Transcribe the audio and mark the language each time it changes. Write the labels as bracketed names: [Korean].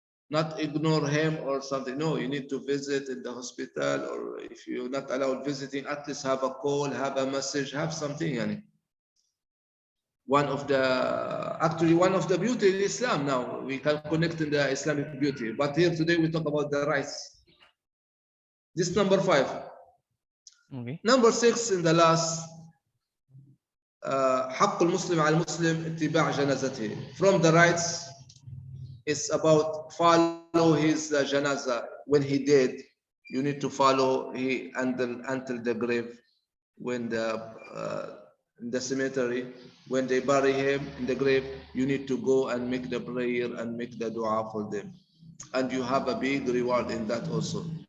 [English] Not ignore him or something. No, you need to visit in the hospital, or if you're not allowed visiting, at least have a call, have a message, have something. Yani. One of the beauty in Islam now, we can connect in the Islamic beauty. But here today we talk about the rights. This number 5. Okay. Number 6 in the last, [Arabic] حق المسلم على المسلم اتباع جنازته. [English] From the rights, it's about follow his janaza. When he dead, you need to follow until the grave. When in the cemetery, when they bury him in the grave, you need to go and make the prayer and make the dua for them, and you have a big reward in that also.